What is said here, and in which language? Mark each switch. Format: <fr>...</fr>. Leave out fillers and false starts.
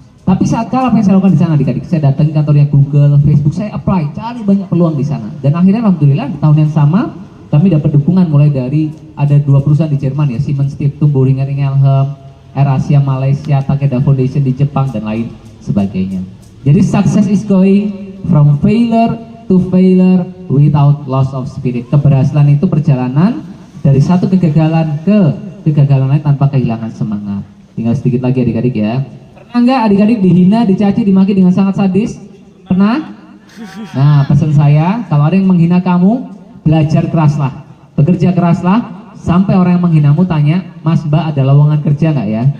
<id>Tapi saat kalah apa yang saya lakukan di sana adik-adik? Saya datang ke kantornya Google, Facebook, saya apply, cari banyak peluang di sana. Dan akhirnya alhamdulillah di tahun yang sama kami dapat dukungan mulai dari ada 2 perusahaan di Jerman ya, Siemens Stiftung, Boehringer Ingelheim, AirAsia Malaysia, Takeda Foundation di Jepang dan lain sebagainya.</id> <en>Jadi success is going from failure to failure without loss of spirit.</en> <id>Keberhasilan itu perjalanan dari satu kegagalan ke kegagalan lain tanpa kehilangan semangat. Tinggal sedikit lagi adik-adik ya. Pernah nggak adik-adik dihina, dicaci, dimaki dengan sangat sadis? Pernah? Nah, pesan saya, kalau ada yang menghina kamu, belajar keraslah, bekerja keraslah, sampai orang yang menghinamu tanya, Mas Mbak ada lowongan kerja nggak ya?</id>